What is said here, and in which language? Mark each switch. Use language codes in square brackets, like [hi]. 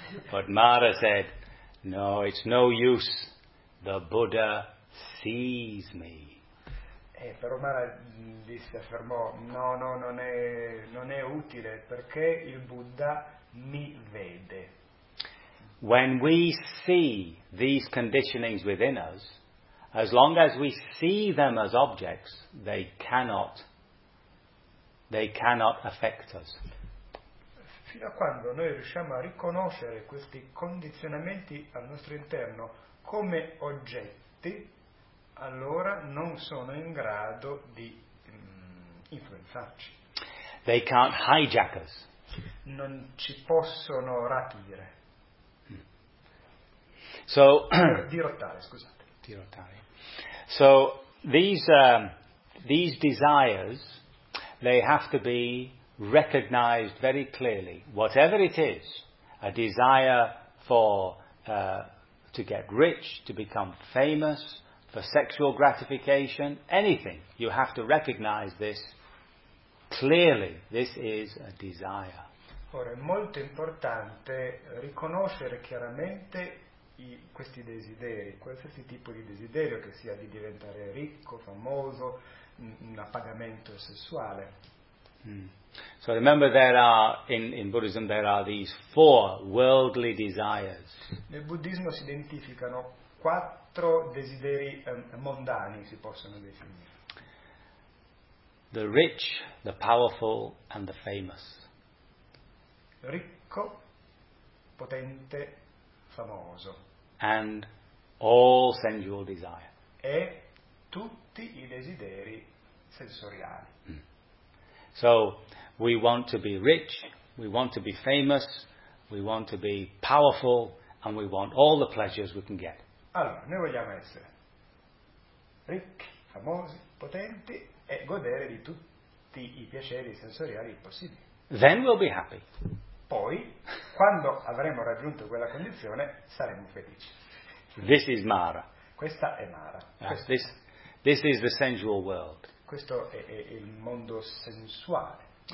[en] But Mara said, "No, it's no use. The Buddha sees me." [it] Però Mara disse, affermò, "No, no, non è utile, perché il Buddha mi vede." [en] When we see these conditionings within us, as long as we see them as objects, they cannot affect us. [it] Fino a quando noi riusciamo a riconoscere questi condizionamenti al nostro interno come oggetti, allora non sono in grado di influenzarci. [en] They can't hijack us. [it] Non ci possono rapire. [en] So [it] dirottare, scusate. Dirottare. [en] So these desires, they have to be recognized very clearly. Whatever it is, a desire for to get rich, to become famous, for sexual gratification, anything, you have to recognize this clearly. This is a desire. [it] Ora è molto importante riconoscere chiaramente questi desideri, qualsiasi tipo di desiderio, che sia di diventare ricco, famoso, un appagamento sessuale. [en] So remember there are in Buddhism there are these 4 worldly desires. [it] Nel buddismo si identificano 4 desideri mondani, si possono definire. [en] The rich, the powerful and the famous. [it] Ricco, potente, famoso. [en] And all sensual desire. [it] E tutti i desideri sensoriali. [en] So we want to be rich, we want to be famous, we want to be powerful, and we want all the pleasures we can get. [it] Allora, noi vogliamo essere ricchi, famosi, potenti e godere di tutti i piaceri sensoriali possibili. [en] Then we'll be happy. [it] Poi, quando avremo raggiunto quella condizione, saremo felici. [en] This is Mara. [it] Questa è Mara. [en] This is the sensual world. [it] Questo è il mondo sensuale.